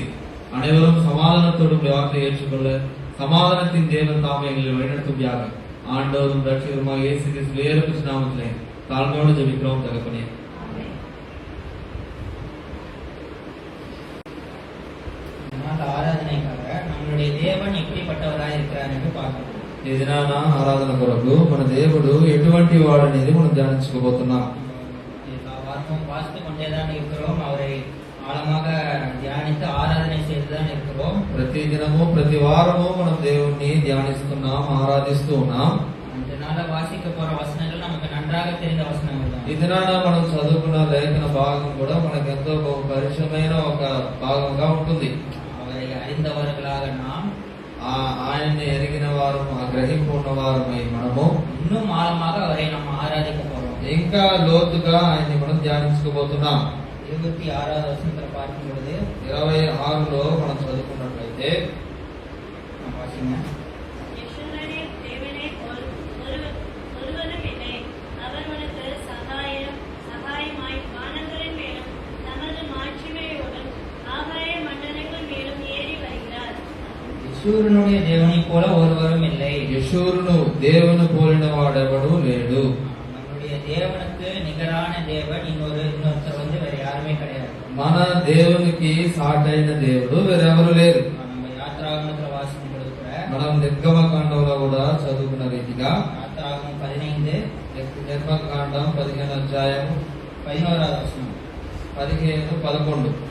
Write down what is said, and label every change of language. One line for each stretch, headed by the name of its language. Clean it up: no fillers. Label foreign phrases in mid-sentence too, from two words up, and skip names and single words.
Tamil: அனைவரும் சமாதானத்தோடு வார்த்தையை ஏற்றுக்கொள்ள சமாதானத்தின் தேவன் தாமே எங்களை வழிநடத்தும்படியாக ஆண்டவரும் ரட்சகருமாக இயேசு கிறிஸ்து வேறு நாமத்திலே தாழ்மையோடு ஜெபிக்கிறோம் தகப்பனே. ఆరాధనకాக நம்மளுடைய தேவன் எப்படிப்பட்டவராய் இருக்கிறார் என்று பார்க்கணும்.
Telugu: ఈ దినాన ఆరాధన కొరకు మన దేవుడు ఎటువంటి వాడనేది మనం ధ్యానించుకోబోతున్నాం.
Tamil: வாசித்து கொண்டேதான் இருக்கிறோம். அவரை ஆழமாக தியானித்து ஆராதனை செய்துதான் இருக்கிறோம்.
Telugu: ప్రతి దినము ప్రతి వారము మనం దేవుణ్ణి ధ్యానిస్తున్నాం, ఆరాధిస్తూ ఉన్నాం.
Tamil: அதனால வாசிக்க போற வசனங்கள் நமக்கு நன்றாக தெரிந்த வசனங்கள் தான்.
Telugu: ఈ దినాన మనం చదువుకున్న లేఖన భాగం కూడా మనకు ఎంతో పరిచయమైన ఒక భాగంగా ఉంటుంది.
Tamil: அவரை அறிந்தவர்களாக நாம்
Telugu: ఆయన్ని ఎరిగిన వారు గ్రహింపు ఉన్న వారమై మనము
Tamil: இன்னும் ஆழமாக அவரை நம்ம ஆராதிக்க போறோம்.
Telugu: ఇంకా లోతుగా ఆయన్ని మనం ధ్యానించుకోబోతున్నాం.
Tamil: 26வது வசனத்தை பார்க்கும் பொழுது
Telugu: 26లో మనం చదువుకున్నట్లయితే
Tamil: வாசிங்க. யெஷூரனுடைய தேவனை போல ஒருவரும் இல்லை.
Telugu: యెషూరూను దేవుని పోలిన వాడెవడు లేడు.
Tamil: நம்முடைய தேவனுக்கு நிகரான தேவன் இன்னொருத்தர் வந்து வேற யாருமே கிடையாது.
Telugu: మన దేవునికి సాటైన దేవుడు వేరెవరు లేరు.
Tamil: நம்ம யாத்ராகமத்துல வாசிக்கும் பொழுது கூட
Telugu: మనం నిర్గమకాండంలో కూడా చదువుకున్న రీతిగా
Tamil: யாத்ராகமம் 15
Telugu: నిర్గమకాండం 15 అధ్యాయం
Tamil: 11வது வசனம்
Telugu: 15 11